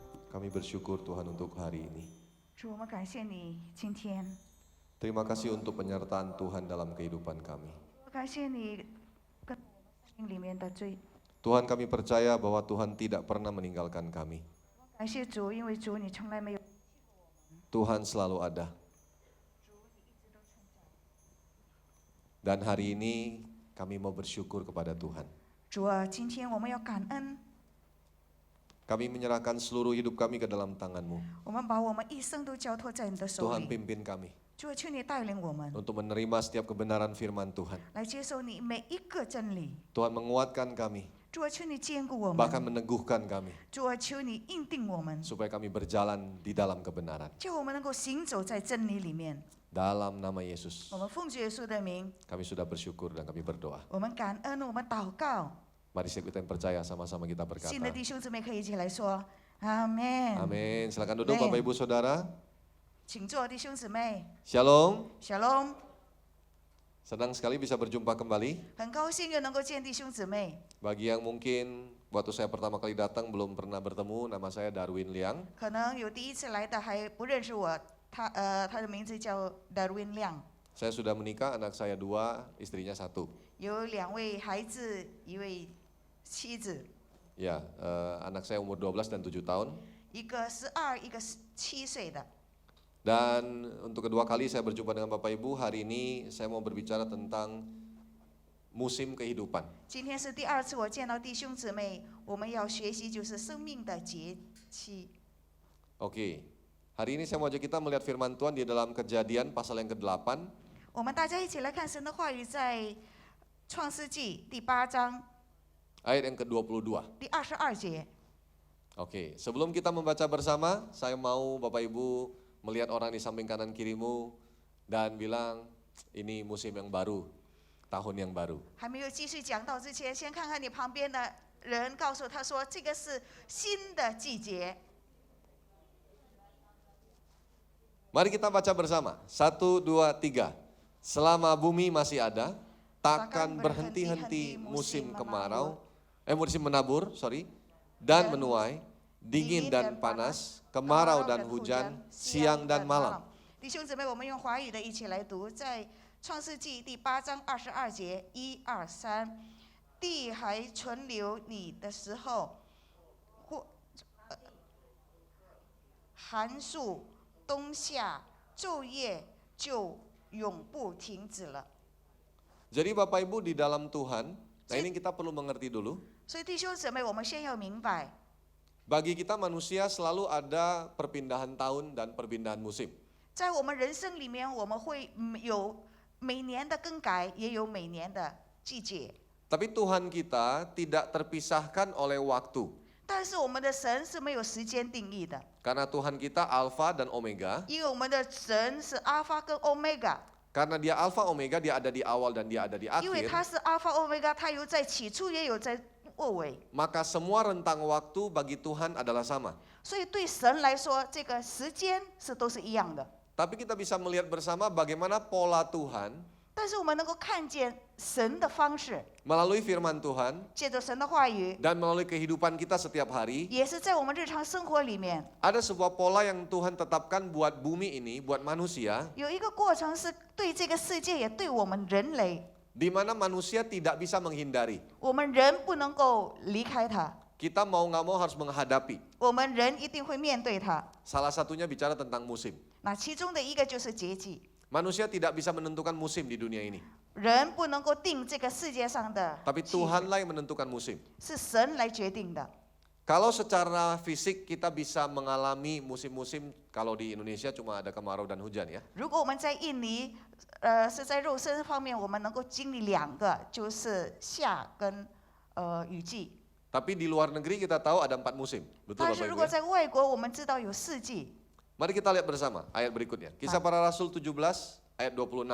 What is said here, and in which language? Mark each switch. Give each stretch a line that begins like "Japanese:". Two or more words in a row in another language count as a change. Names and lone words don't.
Indonesian: Kami bersyukur Tuhan untuk hari ini.
Chinese: 主，我们感谢你今天，
Indonesian: Terima kasih untuk penyertaan Tuhan dalam kehidupan kami.
Chinese: 感谢你跟心里面的罪。
Indonesian: Tuhan, kami percaya bahwa Tuhan tidak pernah meninggalkan kami.
Chinese: 感谢主，因为主你从来没有。
Indonesian: Tuhan selalu ada. Dan hari ini kami mau bersyukur kepada Tuhan.
Chinese: 主啊，今天我们要感恩，
Indonesian: Kami menyerahkan seluruh hidup kami ke dalam tangan-Mu.
Chinese: 我们把我们一生都交托在你的手
Indonesian: Tuhan
Chinese: 里。
Indonesian: pimpin kami
Chinese: 主啊，求你带领我们
Indonesian: untuk menerima setiap kebenaran firman Tuhan.
Chinese: 来接受你每一个真理。
Indonesian: Tuhan menguatkan kami,
Chinese: 主啊，求你坚固我
Indonesian: bahkan
Chinese: 们。
Indonesian: meneguhkan kami,
Chinese: 主啊，求你印定我们，
Indonesian: supaya kami berjalan di dalam kebenaran.
Chinese: 叫我们能够行走在真理里面。
Indonesian: Dalam nama Yesus,
Chinese: 我们奉主耶稣的名，
Indonesian: kami sudah bersyukur dan kami berdoa.
Chinese: 我们感恩，我们祷告。
Indonesian: Mari setiap kita yang percaya sama-sama kita
Chinese: 信的
Indonesian: berkata.
Chinese: 弟兄姊妹可以一起来说阿门。
Indonesian: Amin. Silakan duduk Amin. Bapak Ibu Saudara.
Chinese: 请坐，弟兄姊妹。
Indonesian: Shalom.
Chinese: Shalom，
Indonesian: Senang sekali bisa berjumpa kembali.
Chinese: 很高兴又能够见弟兄姊妹。
Indonesian: Bagi yang mungkin waktu saya pertama kali datang belum pernah bertemu, nama saya Darwin Liang.
Chinese: 可能有第一次来的还不认识我，他的名字叫 Darwin 亮，
Indonesian: Saya sudah menikah, anak saya 2, istrinya 1.
Chinese: 有2位孩子，1位妻子，
Indonesian: Ya, anak saya umur 12 dan 7 tahun.
Chinese: 一个12，一个7岁的。
Indonesian: Dan untuk kedua kali saya berjumpa dengan Bapak Ibu, hari ini saya mau berbicara tentang musim kehidupan.
Chinese: 今天是第2次我见到弟兄姊妹，我们要学习就是生命的节期。
Indonesian: Oke, hari ini saya mau ajak kita melihat firman Tuhan di dalam Kejadian pasal yang ke-8.
Chinese: 我们大家一起来看神的话语，在创世纪第8章
Indonesian: Ayat yang ke-22.
Chinese: 第22节。
Indonesian: Oke, sebelum kita membaca bersama, saya mau Bapak Ibu melihat orang di samping kanan kirimu dan bilang, ini musim yang baru, tahun yang baru.
Chinese: 还没有继续讲到之前，先看看你旁边的人，告诉他说，这个是新的季节。
Indonesian: Mari kita baca bersama, 1, 2, 3. Selama bumi masih ada, takkan berhenti-henti musim kemarau, musim menabur, dan menuai, dingin dan panas, kemarau dan hujan, siang dan malam.
Chinese: 弟兄姊妹，我们用华语的一起来读，在创世纪第8章22节1、2、3，地还存留你的时候，寒暑冬夏昼夜就永不停止了。
Indonesian: Jadi Bapak Ibu di dalam Tuhan, nah ini kita perlu mengerti dulu.
Chinese: 所以弟兄姊妹，我们先要明白，
Indonesian: Bagi kita manusia selalu ada perpindahan tahun dan perpindahan musim.
Chinese: 在我们人生里面，我们会有每年的更改，也有每年的季节。
Indonesian: Tapi Tuhan kita tidak terpisahkan oleh waktu.
Chinese: 但是我们的神是没有时间定义的，
Indonesian: Karena Tuhan kita Alfa dan Omega.
Chinese: 因为我们的神是阿法跟欧米伽，
Indonesian: Karena dia Alfa Omega, dia ada di awal dan dia ada di
Chinese: 因为
Indonesian: akhir.
Chinese: 他是阿法欧米伽，他有在起初，也有在末尾。
Indonesian: Maka semua rentang waktu bagi Tuhan adalah sama.
Chinese: 所以对神来说，这个时间都是一样的。
Indonesian: Tapi kita bisa melihat bersama bagaimana pola Tuhan
Chinese: 但是我们能够看见神的方式，
Indonesian: melalui firman Tuhan
Chinese: 借着神的话语，
Indonesian: dan melalui kehidupan kita setiap hari.
Chinese: 也是在我们日常生活里面
Indonesian: Ada sebuah pola yang Tuhan tetapkan buat bumi ini, buat manusia,
Chinese: 有一个过程，是对这个世界，也对我们人类，
Indonesian: di mana manusia tidak bisa menghindari.
Chinese: 我们人不能够离开它，
Indonesian: Kita mau nggak mau harus menghadapi.
Chinese: 我们人一定会面对它。
Indonesian: Salah satunya bicara tentang musim.
Chinese: 那其中的一个就是节气，
Indonesian: Manusia tidak bisa menentukan musim di dunia ini.
Chinese: 人不能够定这个世界上的
Indonesian: Tapi
Chinese: 气候，
Indonesian: Tuhanlah yang menentukan musim.
Chinese: 是神来决定的。
Indonesian: Kalau secara fisik kita bisa mengalami musim-musim, kalau di Indonesia cuma ada kemarau dan hujan ya.
Chinese: 如果我们在印尼，是在肉身方面，我们能够经历2个，就是夏跟雨季。
Indonesian: Tapi di luar negeri kita tahu ada 4 musim. Betul
Chinese: 但
Indonesian: Bapak
Chinese: 是如
Indonesian: Ibu
Chinese: 果
Indonesian: ya?
Chinese: 在外国，我们知道有4季。
Indonesian: Mari kita lihat bersama ayat berikutnya. Kisah para Rasul 17 ayat 26.